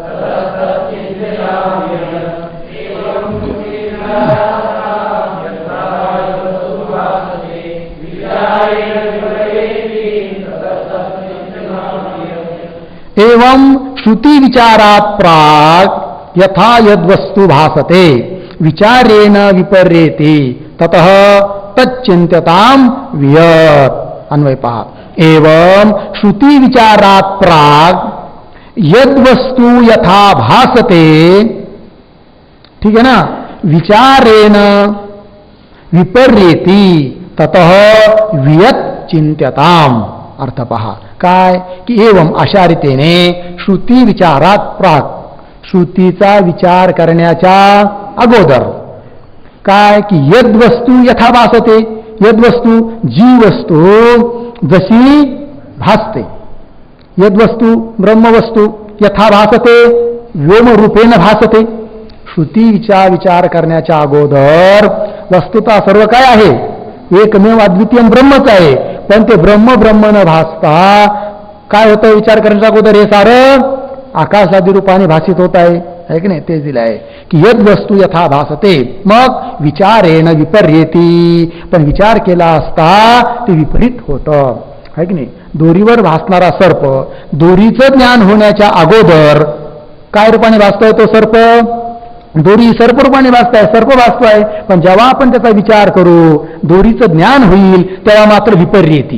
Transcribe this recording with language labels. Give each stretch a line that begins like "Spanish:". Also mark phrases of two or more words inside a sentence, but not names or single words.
Sanskrit: एवं श्रुति विचारात प्राक यथा यद्वस्तु भासते विचारेण विपर्येति ततः तच्चिन्त्यतां वियत्.
Marathi: अन्वय पहा.
Sanskrit: एवं श्रुति विचारात प्राक यद्वस्तु यथा भासते,
Hindi: ठीक है ना,
Sanskrit: विचारेण विपर्येति ततः वियत् चिन्त्यताम.
Marathi: अर्थ पहा काय की एवं अशा रीतीने
Sanskrit: श्रुती विचारात प्राक,
Marathi: श्रुतीचा विचार करण्याच्या अगोदर काय की
Sanskrit: यद्वस्तू यथा भासते,
Marathi: यद्वस्तू जी वस्तू जशी भासते,
Sanskrit: यद्वस्तू ब्रह्मवस्तू यथा भासते व्योमरूपेण भासते.
Marathi: श्रुतीचा विचार करण्याच्या अगोदर वस्तुता सर्व काय आहे? एकमेव अद्वितीय ब्रह्मच आहे, पण ते ब्रह्म न भासता काय होतं? विचार करण्याच्या अगोदर हे सारं आकाशादी रूपाने भासित होत आहे की नाही? तेच दिलं आहे की
Sanskrit: यद वस्तू यथा भासते,
Marathi: मग
Sanskrit: विचारेण विपर्येती,
Marathi: पण विचार केला असता ते विपरीत होतं, आहे की नाही. दोरीवर भासणारा सर्प दोरीचं ज्ञान होण्याच्या अगोदर काय रूपाने भासतोय तो सर्प? दोरी सर्प रूपाने भासताय, सर्प भासतोय. पण जेव्हा आपण त्याचा विचार करू, दोरीचं ज्ञान होईल, तेव्हा मात्र विपर्येती.